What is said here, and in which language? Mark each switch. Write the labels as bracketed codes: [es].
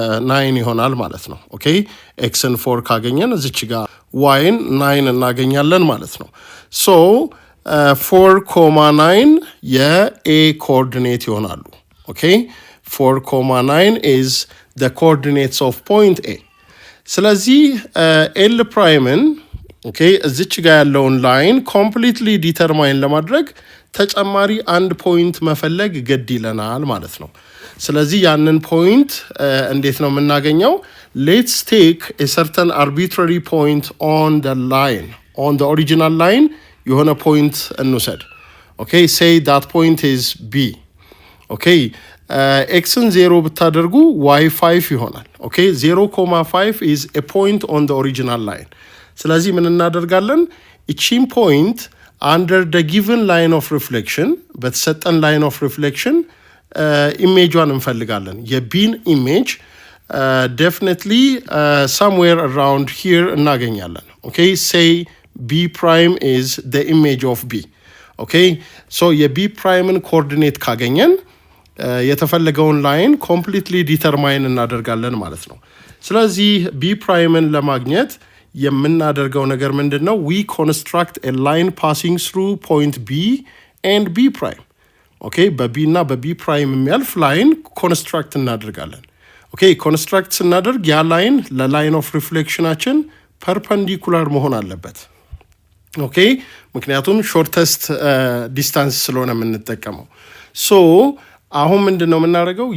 [am] 9 ይሆናል ማለት ነው። ኦኬ xን 4 ካገኘን እዚች ጋር yን 9 እናገኛለን ማለት ነው። ሶ 4,9 የa ኮኦርዲኔት ይሆናሉ። ኦኬ [en] 4,9 is the coordinates of point a. [am] ስለዚህ l ፕራይምን ኦኬ እዚች ጋር ያለውን ላይን ኮምፕሊትሊ ዲተርማይን ለማድረግ ተጨማሪ አንድ ፖይንት መፈለግ ግድ ይለናል ማለት ነው። ስለዚህ ያንን ፖይንት እንዴት ነው የምናገኘው? [en] let's take a certain arbitrary point on the line, on the original line. [am] የሆነ ፖይንት እንውሰድ። ኦኬ [en] say that point is b. [am] ኦኬ xን 0 ብታደርጉ y 5 ይሆናል። ኦኬ [en] 0,5 is a point on the original line. [am] ስለዚህ ምን እናደርጋለን? እቺን ፖይንት [en] under the given line of reflection [am] በተሰጠን line of reflection ኢሜጇን እንፈልጋለን። የቢን ኢሜጅ definitely somewhere around here እናገኛለን። ኦኬ [en] say b prime is the image of b. [am] okay so የb ፕራይምን ኮኦርዲኔት ካገኘን የተፈለገውን ላይን ኮምፕሊትሊ ዲተርማይን እናደርጋለን ማለት ነው። ስለዚህ b ፕራይምን ለማግኘት የምናደርገው ነገር ምንድነው? [en] we construct a line passing through point b and b prime. [am] okay በb እና በb ፕራይም የሚያልፍ ላይን ኮንስትራክት እናደርጋለን። ኦኬ ኮንስትራክት ስናደርግ ያ ላይን ለላይን ኦፍ ሪፍሌክሽናችን ፐርፐንዲኩላር መሆን አለበት። ኦኬ ምክንያቱም ሾርተስት ዲስታንስ ስለሆነ የምንጠቀመው። ሶ አሁን ምንድነው የምናደርገው?